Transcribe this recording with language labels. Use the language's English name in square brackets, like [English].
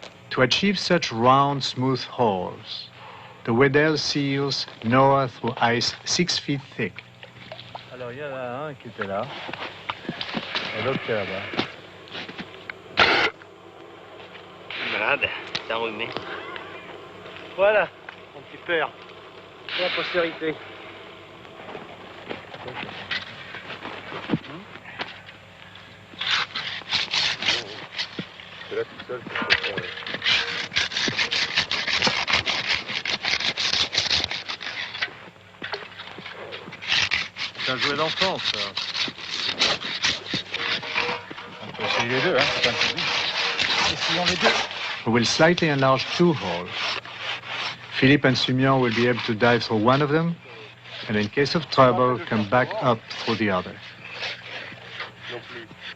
[English] To achieve such round, smooth holes, the Weddell seals gnaw through ice 6 feet thick. [French] Alors, il y en a un qui était là, et l'autre qui est là-bas. Malade, t'as enrhumé. Voilà, mon petit père, pour la postérité. C'est là tout seul pour se faire. C'est un jouet d'enfance, ça. On peut essayer les deux, hein. C'est un peu vite. Essayons les deux. [English] We will slightly enlarge 2 holes. Philippe and Simeon will be able to dive through one of them, and in case of trouble, come back up through the other. [French] Non plus.